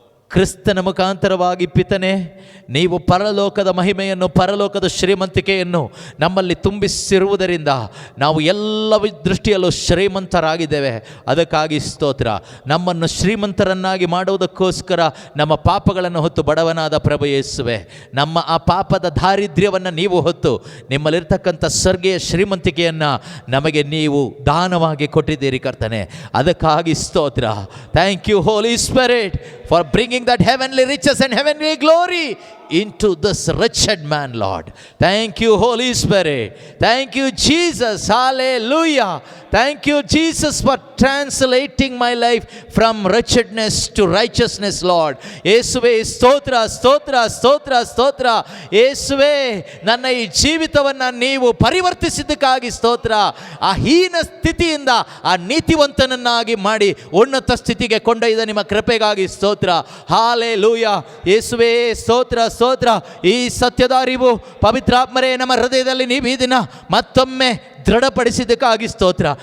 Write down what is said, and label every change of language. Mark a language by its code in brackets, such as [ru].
[kn] ಕ್ರಿಸ್ತನ ಮುಖಾಂತರವಾಗಿ ಪಿತನೆ, ನೀವು ಪರಲೋಕದ ಮಹಿಮೆಯನ್ನು, ಪರಲೋಕದ ಶ್ರೀಮಂತಿಕೆಯನ್ನು ನಮ್ಮಲ್ಲಿ ತುಂಬಿಸಿರುವುದರಿಂದ ನಾವು ಎಲ್ಲ ದೃಷ್ಟಿಯಲ್ಲೂ ಶ್ರೀಮಂತರಾಗಿದ್ದೇವೆ. ಅದಕ್ಕಾಗಿ ಸ್ತೋತ್ರ. ನಮ್ಮನ್ನು ಶ್ರೀಮಂತರನ್ನಾಗಿ ಮಾಡುವುದಕ್ಕೋಸ್ಕರ ನಮ್ಮ ಪಾಪಗಳನ್ನು ಹೊತ್ತು ಬಡವನಾದ ಪ್ರಭು ಯೇಸುವೆ, ನಮ್ಮ ಆ ಪಾಪದ ದಾರಿದ್ರ್ಯವನ್ನು ನೀವು ಹೊತ್ತು ನಿಮ್ಮಲ್ಲಿರ್ತಕ್ಕಂಥ ಸ್ವರ್ಗೀಯ ಶ್ರೀಮಂತಿಕೆಯನ್ನು ನಮಗೆ ನೀವು ದಾನವಾಗಿ ಕೊಟ್ಟಿದ್ದೀರಿ ಕರ್ತನೆ. ಅದಕ್ಕಾಗಿ ಸ್ತೋತ್ರ. [en] Thank you Holy Spirit for bringing that heavenly riches and heavenly glory into this wretched man, Lord. Thank you, Holy Spirit. Thank you, Jesus. Hallelujah. Thank you, Jesus, for translating my life from wretchedness to righteousness, Lord. [kn] ಯೇಸುವೆ ಸ್ತೋತ್ರ, ಸ್ತೋತ್ರ, ಸ್ತೋತ್ರ, ಸ್ತೋತ್ರ. ಯೇಸುವೆ, ನನ್ನ ಈ ಜೀವಿತವನ್ನು ನೀವು ಪರಿವರ್ತಿಸಿದ್ದಕ್ಕಾಗಿ ಸ್ತೋತ್ರ. ಆ ಹೀನ ಸ್ಥಿತಿಯಿಂದ ಆ ನೀತಿವಂತನನ್ನಾಗಿ ಮಾಡಿ ಉನ್ನತ ಸ್ಥಿತಿಗೆ ಕೊಂಡೊಯ್ದ ನಿಮ್ಮ ಕೃಪೆಗಾಗಿ ಸ್ತೋತ್ರ. ಹಾಲೆಲೂಯಾ. ಯೇಸುವೆ ಸ್ತೋತ್ರ, ಸ್ತೋತ್ರ. ಈ ಸತ್ಯದ ಅರಿವು ಪವಿತ್ರಾತ್ಮರೇ ನಮ್ಮ ಹೃದಯದಲ್ಲಿ ನೀವು ಈ ದಿನ ಮತ್ತೊಮ್ಮೆ ದೃಢಪಡಿಸಿದ್ದಕ್ಕಾಗಿ ಸ್ತೋತ್ರ.